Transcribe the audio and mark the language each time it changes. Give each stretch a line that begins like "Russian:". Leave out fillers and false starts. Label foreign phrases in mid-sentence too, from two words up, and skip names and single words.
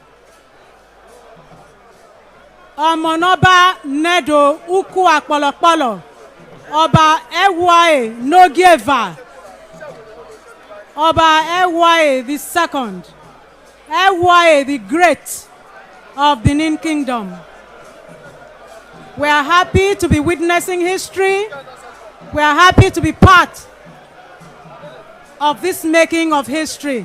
English: Omonoba Nedo Uku Akpolokpolo, Oba Ewae Nogieva, Oba Ewae the second, Ewae the Great of Benin Kingdom. We are happy to be witnessing history. We are happy to be part of this making of history.